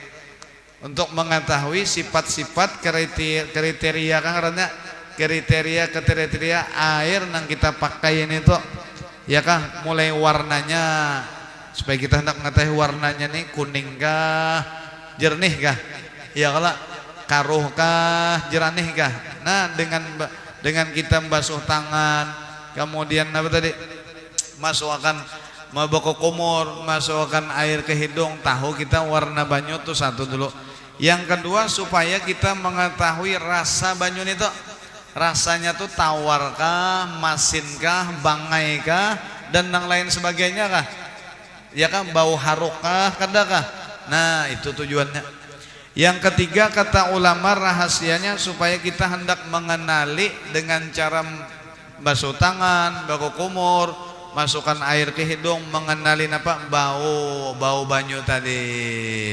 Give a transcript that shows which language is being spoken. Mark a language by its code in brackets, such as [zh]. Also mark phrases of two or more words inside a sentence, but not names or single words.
[id] Untuk mengetahui sifat-sifat kriteria kan karena kriteria air yang kita pakai ini tuh ya kan, mulai warnanya supaya kita hendak mengetahui warnanya nih kuning kah, jernih kah, ya kalau karuh kah, jernih kah. Nah, dengan kita membasuh tangan, kemudian apa tadi, masukkan berkumur, masukkan air ke hidung, tahu kita warna banyu tuh satu dulu. Yang kedua supaya kita mengetahui rasa banyu itu, rasanya tuh tawar kah, masin kah, bangai kah, dan yang lain sebagainya kah, ya kan, bau haruk kah, kada kah. Nah, itu tujuannya. Yang ketiga kata ulama rahasianya supaya kita hendak mengenali dengan cara basuh tangan, berkumur, masukkan air ke hidung, mengenali apa, bau banyu tadi.